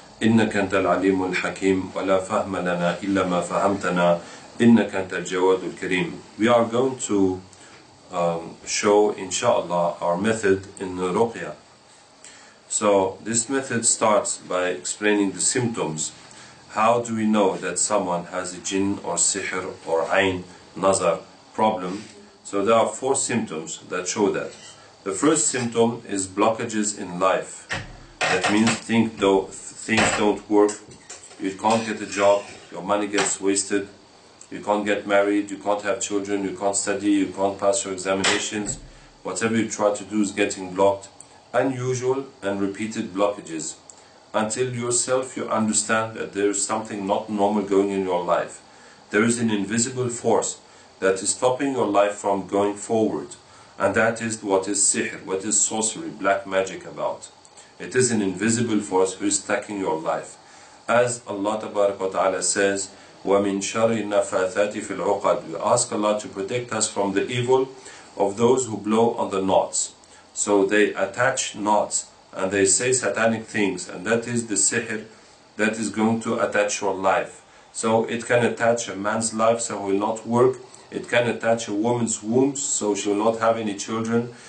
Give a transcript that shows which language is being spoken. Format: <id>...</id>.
<ar>إنك أنت العليم الحكيم ولا فهم لنا إلا ما فهمتنا إنك أنت الجواد الكريم.</ar> <en>We are going to show, inshallah, our method in the Ruqya. So this method starts by explaining the symptoms. How do we know that someone has a jinn or sihr or ayn, nazar problem? So there are 4 symptoms that show that. The first symptom is blockages in life. That means things don't work, you can't get a job, your money gets wasted, you can't get married, you can't have children, you can't study, you can't pass your examinations. Whatever you try to do is getting blocked. Unusual and repeated blockages. Until yourself you understand that there is something not normal going in your life. There is an invisible force that is stopping your life from going forward. And that is what is sihr, what is sorcery, black magic about. It is an invisible force who is attacking your life. As Allah Ta'ala says,</en> <ar>وَمِن شَرِّ النَّفَّاثَاتِ فِي الْعُقَدِ.</ar> <en>We ask Allah to protect us from the evil of those who blow on the knots. So they attach knots and they say satanic things, and that is the sihr that is going to attach your life. So it can attach a man's life so he will not work. It can attach a woman's womb so she will not have any children.</en>